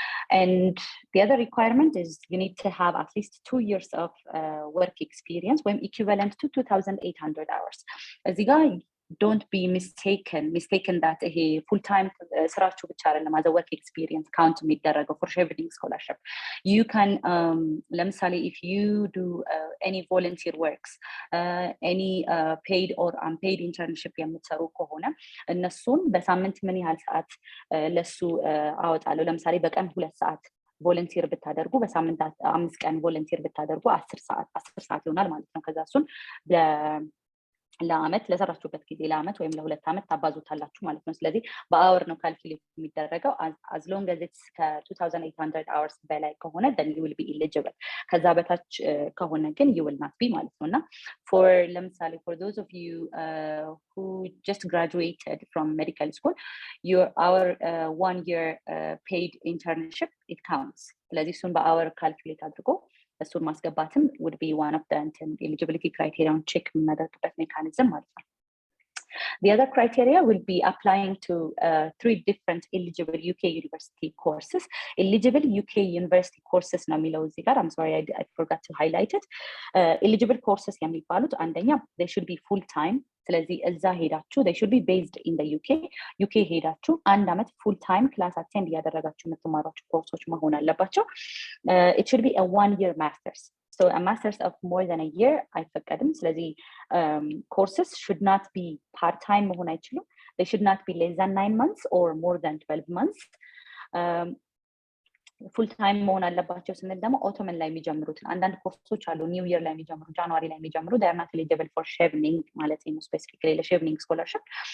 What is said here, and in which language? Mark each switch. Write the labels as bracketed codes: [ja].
[en] And the other requirement is you need to have at least 2 years of work experience when equivalent to 2,800 hours. [am] እዚህ ጋር [en] don't be mistaken that [am] ይሄ [en] full time [am] ስራችሁ ብቻ አይደለም [en] as a work experience count [am] የሚደረገው [en] for Chevening scholarship. You can [am] ለምሳሌ [en] if you do any volunteer works, any paid or unpaid internship [am] የምትሰሩ ከሆነ እነሱን በሳምንት ምን ያህል ሰዓት ለሱ አወጣለሁ። ለምሳሌ በቀን 2 ሰዓት ቮለንቲር ብታደርጉ በሳምንት 5 ቀን ቮለንቲር ብታደርጉ 10 ሰዓት ይሆናል ማለት ነው። ከዛ እሱን ለአመት ለሰራችሁበት ጊዜ ለአመት ወይም ለ2 አመት ታባዙታላችሁ ማለት ነው። ስለዚህ በአወር ነው ካልኩሌት የሚደረገው። [en] as long as it's 2800 hours [am] በላይ ከሆነ [en] then you will be eligible. [am] ከዛ በታች ከሆነ ግን [en] you will not be [am] ማለት ነውና [en] for [am] ለምሳሌ [en] for those of you who just graduated from medical school, our 1 year paid internship it counts. [am] ስለዚህ እሱን በአወር ካልኩሌት አድርጎ እሱን ማስገባትም [en] would be one of the eligibility criteria on check [am] የምናደርግበት ሜካኒዝም ማለት ነው። [en] The other criteria will be applying to 3 different eligible UK university courses. Eligible UK university courses [am] ነው የሚለው እዚህ ጋር. [en] I'm sorry I forgot to highlight it. Eligible courses [am] የሚባሉት አንደኛ [en] they should be full time. [am] ስለዚህ እዛ ሄዳችሁ [en] they should be based in the UK [am] ሄዳችሁ 1 አመት [en] full time class attend [am] ያደረጋችሁ የምትማሯቸው ኮርሶች መሆን አለባቸው. [en] It should be a 1 year masters. So a master's of more than a year [am] አይፈቀድም። [en] ስለዚህ courses should not be part time [am] መሆን አይችሉም. [en] They should not be less than 9 months or more than 12 months. [am] full time መሆን አለባቸው ስንል ደግሞ autumn ላይ የሚጀምሩትን አንዳንድ ኮርሶች አሉ new year ላይ የሚጀምሩ ጃንዋሪ ላይ የሚጀምሩ [en] they are not eligible for Chevening [am] ማለት ነው [en] specifically Chevening scholarship.